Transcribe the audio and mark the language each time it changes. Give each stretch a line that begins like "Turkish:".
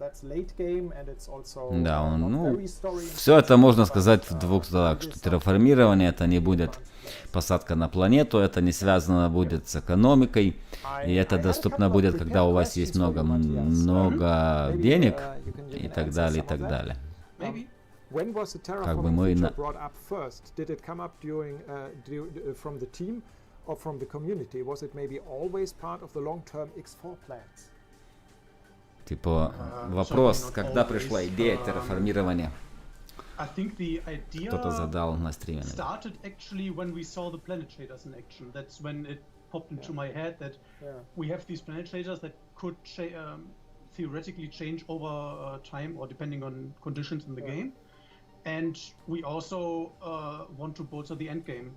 English: That's late game and it's also very story.
Russian: Все это можно сказать в двух словах, что терраформирование это не будет посадка на планету, это не связано будет с экономикой, и это доступно будет, когда у вас есть много денег и так далее, и так далее.
English: When was the terraforming feature brought up first? Did it come up from the team or from the community? Was it maybe always part of the long-term X4 plans?
Russian: Вопрос, когда пришла идея терраформирования?
English: I think the idea
Russian: Кто-то задал на стриме.
English: Started actually when we saw the planet shaders in action. That's when it popped into my head that we have these planet shaders that could theoretically change over time or depending on conditions in the game. And we also want to bolster the end game.